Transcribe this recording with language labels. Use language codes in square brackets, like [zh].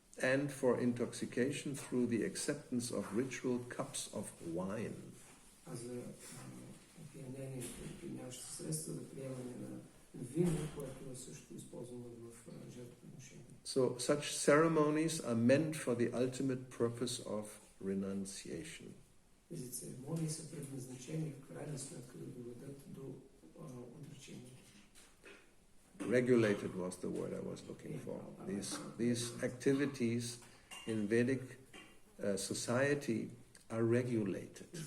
[en] and for intoxication through the acceptance of ritual cups of wine. [bg] а за опиянението и пияняващи средства за приемане на вино, което е също използвано в жертвоприношения. [en] So such ceremonies are meant for the ultimate purpose of renunciation. [bg] Тези церемонии са предназначени в крайна сметка да доведат до отречение. [en] Regulated was the word I was looking for. These activities in Vedic society are regulated.